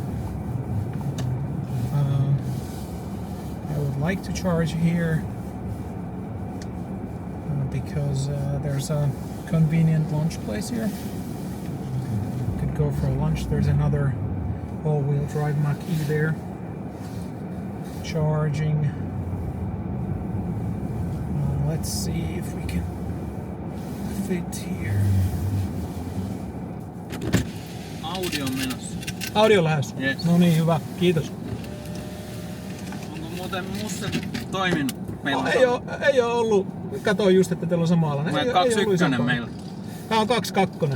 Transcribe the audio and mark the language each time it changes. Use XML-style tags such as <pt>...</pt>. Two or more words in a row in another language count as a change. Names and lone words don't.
<en>I would like to charge here because there's a convenient lunch place here. Could go for lunch. There's another all-wheel drive Mach-E there. Charging. Let's see if we can fit here.</en> <fi>Audi on menossa. Audi on lähes?</fi> <en>Yes.</en> <fi>No niin, hyvä. Kiitos. Onko muuten musta toiminut? Meillä Ei oo ollut. Katoin just, että teillä on samanlainen. Meillä on 21 meillä. Tää on 22.</fi>